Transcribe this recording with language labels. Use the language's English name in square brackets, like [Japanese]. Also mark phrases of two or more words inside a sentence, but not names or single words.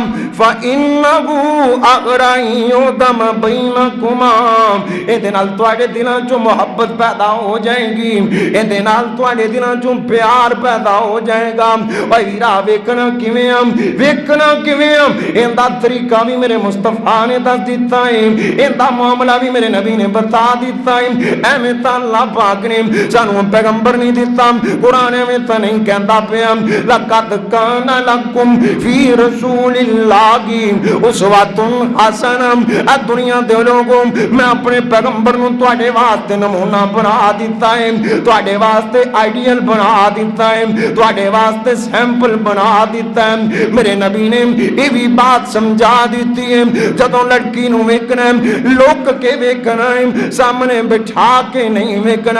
[Arabic] فإنه أحرى يؤدم بينكما, [Punjabi] ਇਹਦੇ ਨਾਲ ਤੁਹਾਡੇ ਦਿਲਾਂ ਚੋਂ ਮੁਹੱਬਤ ਪੈਦਾ ਹੋ ਜਾਏਗੀ, ਇਹਦੇ ਨਾਲ ਤੁਹਾਡੇ ਦਿਲਾਂ ਚੋਂ ਪਿਆਰ ਪੈਦਾ ਹੋ ਜਾਏਗਾ। ਓਏ ਵੀਰਾ ਵੇਖਣਾ ਕਿਵੇਂ ਆ, ਵੇਖਣਾ ਕਿਵੇਂ ਆ, ਇਹਦਾ ਤਰੀਕਾ ਭੀ ਮੇਰੇ ਮੁਸਤਫ਼ਾ ਨੇ ਦੱਸ ਦਿੱਤਾ ਹੈ, ਇਹਦਾ ਮਾਮਲਾ ਭੀ ਮੇਰੇ ਨਬੀ ਨੇ ਬਤਾ ਦਿੱਤਾ ਹੈ। ਐਵੇਂ ਤਾਂ ਅੱਲ੍ਹਾ ਪਾਕ ਨੇ ਸਾਨੂੰ ਪੈਗ਼ੰਬਰ ਨਹੀਂ ਦਿੱਤਾ, ਕੁਰਾਨ ਐਵੇਂ ਤਾਂ ਨਹੀਂ ਕਹਿੰਦਾ ਪਿਆ [Arabic] لقد كان لكم في رسول الله أسوة حسنة. [Punjabi] ਆ ਦੁਨੀਆ ਦੇ ਲੋਕੋ ਮੈਂ ਅਪਣੇ ਪੈਗ਼ੰਬਰ ਨੂੰ ਤੁਹਾਡੇ ਵਾਸਤੇ ਨਮੂਨਾ ਬਣਾ ਦਿੱਤਾ ਹੈ, ਤੁਹਾਡੇ ਵਾਸਤੇ ਆਇਡੀਅਲ ਬਣਾ ਦਿੱਤਾ ਹੈ, ਤੁਹਾਡੇ ਵਾਸਤੇ ਸੈਂਪਲ ਬਣਾ ਦਿੱਤਾ ਹੈ। ਮੇਰੇ ਨਬੀ ਨੇ ਇਹ ਭੀ ਬਾਤ ਸਮਝਾ ਦਿੱਤੀ ਹੈ, ਜਦੋਂ ਲੜਕੀ ਨੂੰ ਵੇਖਣਾ ਲੁਕ ਕੇ ਵੇਖਣਾ ਹੈ, ਸਾਹਮਣੇ ਬਿਠਾ ਕੇ ਨਹੀਂ ਵੇਖਣਾ।